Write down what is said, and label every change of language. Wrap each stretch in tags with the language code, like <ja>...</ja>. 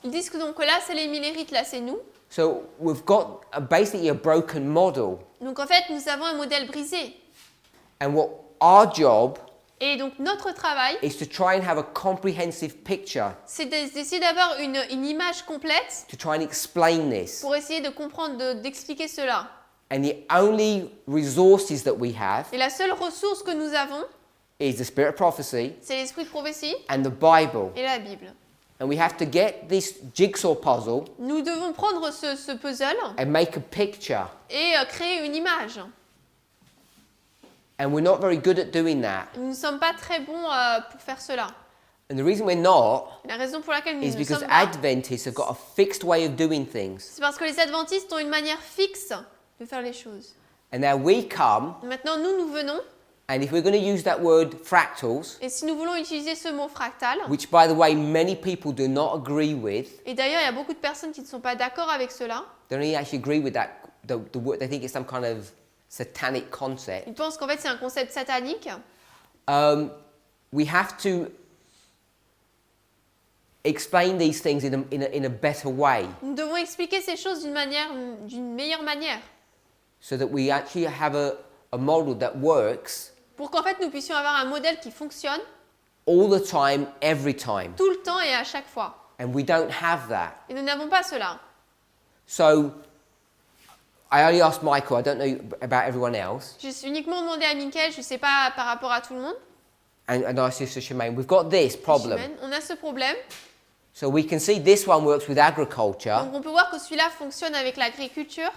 <fr>ils disent que donc là c'est les Millérites, là c'est nous.</fr> <en>So we've got basically a broken model.</en> <fr>Donc en fait nous avons un modèle brisé.</fr> <en>And what our job</en> <fr>Et donc notre travail,</fr> <en>is to try and have a comprehensive picture</en> <fr>c'est d'essayer d'avoir une image complète</fr> <en>to try and explain this.</en> <fr>pour essayer de comprendre, d'expliquer cela.</fr> <en>And the only resources that we have</en> <fr>Et la seule ressource que nous avons,</fr> <en>is the spirit of prophecy</en> <fr>c'est l'esprit de prophétie</fr> <en>and the Bible.</en> <fr>et la Bible.</fr> <en>And we have to get this jigsaw puzzle</en> <fr>Nous devons prendre ce puzzle</fr> <en>and make a picture.</en> <fr>et créer une image.</fr> <en>And we're not very good at doing that.</en> <fr>Nous ne sommes pas très bons pour faire cela.</fr> <en>And the reason we're not</en> <fr>La raison pour laquelle nous</fr> <en>is</en> <fr>ne</fr> <en>because</en> <fr>sommes pas,</fr> <en>Adventists have got a fixed way of doing things.</en> <fr>c'est parce que les adventistes ont une manière fixe de faire les choses.</fr> <en>And now we come,</en> <fr>Maintenant, nous venons,</fr> <en>and if we're going to use that word fractals,</en> <fr>et si nous voulons utiliser ce mot fractal,</fr> <en>which by the way many people do not agree with,</en> <fr>et d'ailleurs, il y a beaucoup de personnes qui ne sont pas d'accord avec cela,</fr> <en>they don't actually agree with that. The word, they think it's some kind of satanic concept.</en> <fr>ils pensent qu'en fait c'est un concept satanique.</fr> <en>We have to explain these things in a better way</en> <fr>Nous devons expliquer ces choses d'une meilleure manière,</fr> <en>so that we actually have a model that works</en> <fr>pour qu'en fait nous puissions avoir un modèle qui fonctionne</fr> <en>all the time, every time.</en> <fr>tout le temps et à chaque fois.</fr> <en>And we don't have that.</en> <fr>Et nous n'avons pas cela.</fr> <en>So I only asked Michael, I don't know about everyone else,</en> <fr>J'ai uniquement demandé à Mickaël, je ne sais pas par rapport à tout le monde.</fr> <en>and I asked Sister Shemaine, we've got this problem.</en> <fr>Chimène, on a ce problème.</fr> <en>So we can see this one works with agriculture,</en> <fr>Donc on peut voir que celui-là fonctionne avec l'agriculture.</fr>